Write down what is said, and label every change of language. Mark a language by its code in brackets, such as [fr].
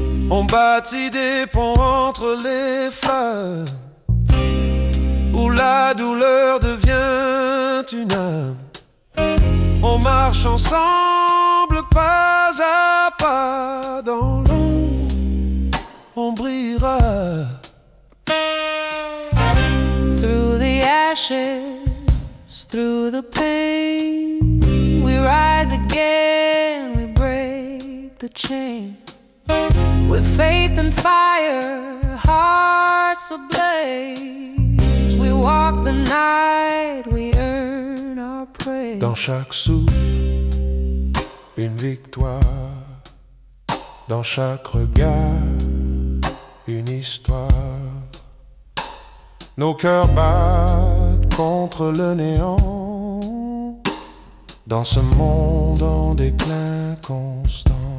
[fr] On bâtit des ponts entre les fleurs, où la douleur devient une âme. On marche ensemble pas à pas dans l'ombre, on brillera. [en] Through the ashes, through the pain, we rise again, we break the chain. With faith and fire, hearts ablaze, we walk the night, we earn. [fr] Dans chaque souffle, une victoire. Dans chaque regard, une histoire. Nos cœurs battent contre le néant, dans ce monde en déclin constant.